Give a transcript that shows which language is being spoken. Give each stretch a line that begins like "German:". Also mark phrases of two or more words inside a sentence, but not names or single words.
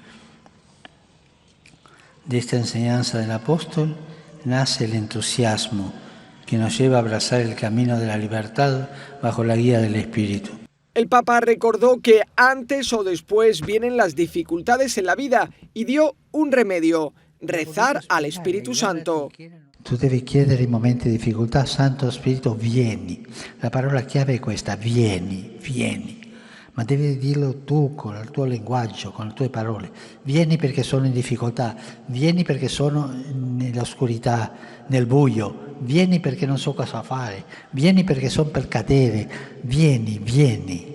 Spanish: De esta enseñanza del apóstol nace el entusiasmo que nos lleva a abrazar el camino de la libertad bajo la guía del Espíritu. El Papa recordó que antes o después vienen las dificultades en la vida y dio un remedio: rezar al Espíritu Santo.
Italian: Tu devi chiedere in momenti di difficoltà: Santo Spirito, vieni. La parola chiave è questa: vieni. Ma devi dirlo tu con il tuo linguaggio, con le tue parole. Vieni perché sono in difficoltà, vieni perché sono nell'oscurità, nel buio, vieni perché non so cosa fare, vieni perché sono per cadere, vieni.